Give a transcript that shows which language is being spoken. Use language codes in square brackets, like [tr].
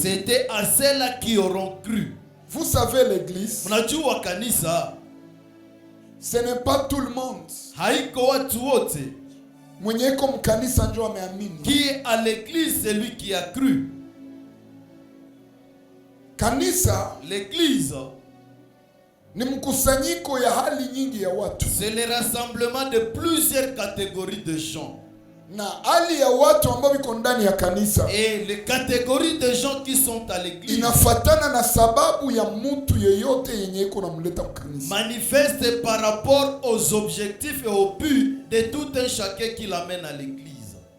[fr] c'était à ceux-là qui auront cru. Vous savez, l'église, [sw] Mnajua kanisa [fr] ce n'est pas tout le monde. [sw] haiko watu wote. Mwenye iko mkanisa ndio ameamini. [fr] Qui est à l'église, c'est lui qui a cru. [sw] Kanisa [fr] L'église, [sw] ni mkusanyiko ya hali nyingi ya watu, [fr] c'est le rassemblement de plusieurs catégories de gens. [sw] na hali ya watu ambao wiko ndani ya kanisa [fr] Et les catégories de gens qui sont à l'église [sw] inafatana na sababu ya mtu yeyote yenye iko namleta mkanisa. [fr] manifestent par rapport aux objectifs et aux buts de tout un chacun qui l'amène à l'église.